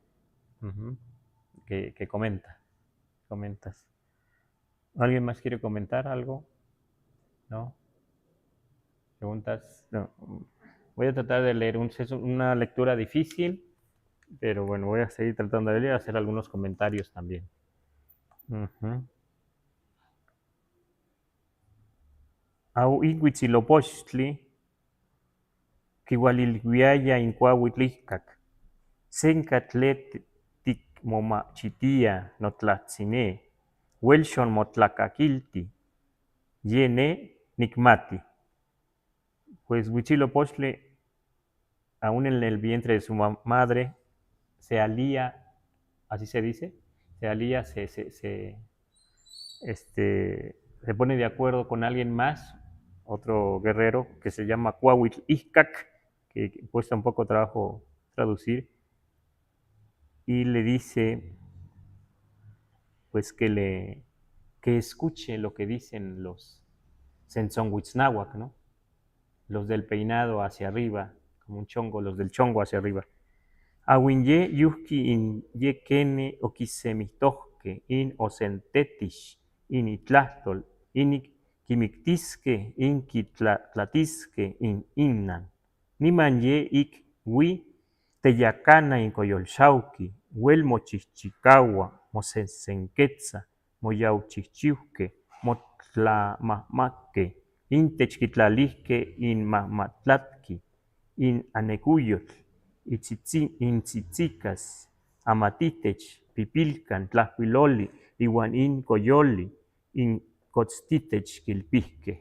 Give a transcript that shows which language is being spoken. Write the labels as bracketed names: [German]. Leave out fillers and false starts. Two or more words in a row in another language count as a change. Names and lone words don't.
[Spanish] Que comentas. ¿Alguien más quiere comentar algo? ¿No? ¿Preguntas? No. Voy a tratar de leer una lectura difícil, pero bueno, voy a seguir tratando de leer y hacer algunos comentarios también. [Classical Nahuatl] Au Ihuitzilopochtli, Kiwalilhuiaya Incuahuitlihcac, Sencatletic Momachitia Notlatzine, Huelchon Motlacaquilti, Yene Nicmati. [Spanish] Pues Huitzilopochtli, aún en el vientre de su madre, se alía, así se dice, se alía, se pone de acuerdo con alguien más, otro guerrero que se llama Cuauhtlihcac, que cuesta un poco trabajo traducir, y le dice pues que escuche lo que dicen los Sensonhuitznahuac, ¿no? Los del peinado hacia arriba, como un chongo, los del chongo hacia arriba. [Classical Nahuatl] Awinye yuhki in ye kene okisemitohke in osentetish in itlahtol in kimiktiske in kitlatisque in innan. Niman ye ik wi teyacana in coyolxauqui, huel mochichicaua, mosensenquetza, moyauchichiuhque, motlamahmaque, intech quitlalihque inmahmatlatqui, in anecuyotl, intzitzicas, amatitech, pipilcan, tlahcuiloli, iuan in coyoli, in cotztitech quilpihque.